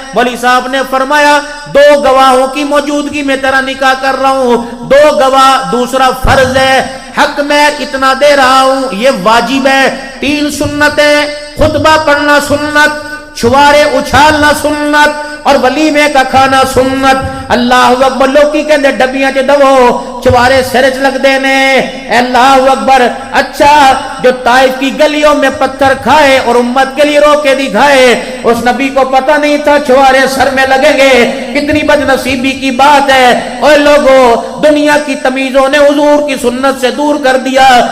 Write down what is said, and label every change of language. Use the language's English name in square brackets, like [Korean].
[Urdu] مولوی صاحب نے فرمایا 2 گواہوں کی موجودگی میں تیرا نکاح کر رہا ہوں، 2 گواہ دوسرا فرض ہے، حق میں اتنا دے رہا ہوں یہ واجب ہے. 3 سنتیں، خطبہ پڑھنا سنت، چھوارے اچھالنا سنت اور ولیمے کا کھانا سنت. [Arabic] اللہ اکبر. [Punjabi] لوکی کہندے ڈبیاں چ دو چوارے سرچ لگ دینے. [Arabic] اللہ اکبر. [Urdu] اچھا جو طائف کی گلیوں میں پتھر کھائے اور امت کے لیے روکے دکھائے، اس نبی کو پتہ نہیں تھا چوارے سر میں لگیں گے. کتنی بد نصیبی کی بات ہے. اے لوگوں، دنیا کی تمیزوں نے حضور کی سنت سے دور کر دیا.